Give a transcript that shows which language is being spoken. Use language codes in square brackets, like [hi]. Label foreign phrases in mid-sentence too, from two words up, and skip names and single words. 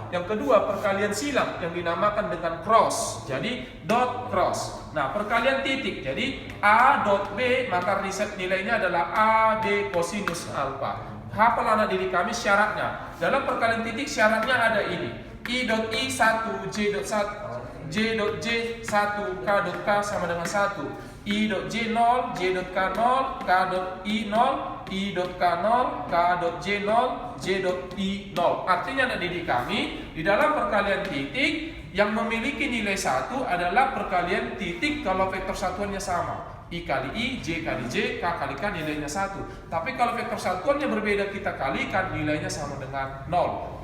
[id] Yang kedua, perkalian silang yang dinamakan dengan cross. [en] Jadi dot cross. [id] Nah, perkalian titik, jadi A dot B, maka riset nilainya adalah AB kosinus alfa. Hafal anak didik kami syaratnya. Dalam perkalian titik syaratnya ada ini. I dot I 1, J dot 1, J dot J 1, K dot K sama dengan 1. I dot J 0, J dot K 0, K dot I 0, I dot K 0, K dot J 0, J dot I 0. Artinya anak didik kami, di dalam perkalian titik yang memiliki nilai 1 adalah perkalian titik kalau vektor satuannya sama. I kali I, J kali J, K kali K nilainya 1. Tapi kalau vektor satuannya berbeda kita kalikan nilainya sama dengan 0.